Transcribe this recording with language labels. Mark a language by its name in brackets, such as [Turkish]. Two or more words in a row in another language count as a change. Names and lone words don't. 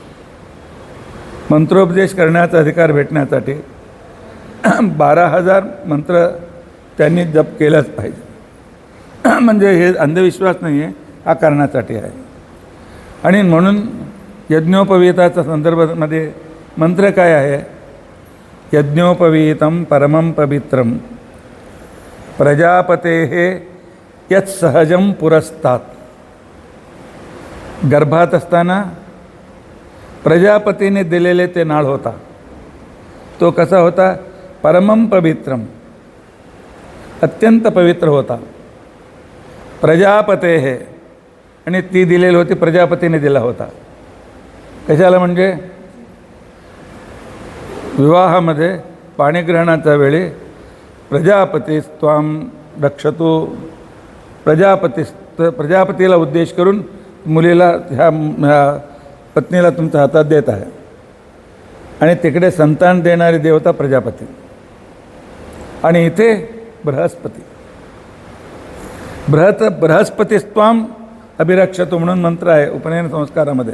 [Marathi] मंत्रोपदेश करण्याचा अधिकार भेटण्यासाठी 12,000 मंत्र त्यांनी जप केलंच पाहिजे. म्हणजे हे अंधविश्वास नाही आहे, हा करण्यासाठी आहे. आणि म्हणून यज्ञोपवीताच्या संदर्भामध्ये मंत्र काय आहे? [Sanskrit] यज्ञोपवीतम परमं पवित्रम प्रजापतेः यत् सहजं पुरस्तात्. [Marathi] गर्भात असताना प्रजापतीने दिलेले ते नाळ होता. तो कसा होता? [Sanskrit] परमं पवित्रम, [Marathi] अत्यंत पवित्र होता. प्रजापतेः, आणि ती दिलेली होती, प्रजापतीने दिला होता. कशाला? म्हणजे विवाहामध्ये पाणीग्रहणाच्या वेळी [Sanskrit] प्रजापती त्वां रक्षतु, [Marathi] प्रजापतीला उद्देश करून मुलीला ह्या पत्नीला तुमच्या हातात देत आहे. आणि तिकडे संतान देणारी देवता प्रजापती, आणि इथे बृहस्पती. [Sanskrit] बृहस्पतीस्त्वाम अभिरक्षतु [Marathi] म्हणून मंत्र आहे उपनयन संस्कारामध्ये.